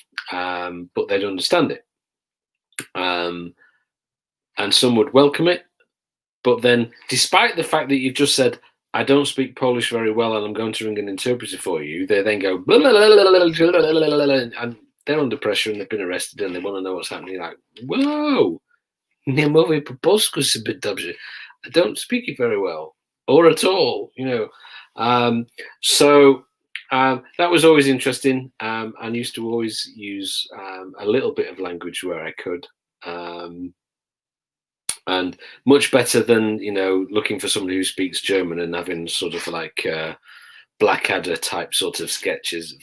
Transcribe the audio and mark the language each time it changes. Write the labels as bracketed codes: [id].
[en] But they'd understand it. And some would welcome it. But then, despite the fact that you've just said, I don't speak Polish very well and I'm going to ring an interpreter for you, they then go, blah, blah, blah, blah, blah, and they're under pressure and they've been arrested and they want to know what's happening. Like, whoa, [pl] nie mówię po polsku zbyt dobrze. [en] I don't speak it very well or at all, you know. So that was always interesting, and used to always use a little bit of language where I could. And much better than, you know, looking for somebody who speaks German and having sort of like Blackadder type sort of sketches.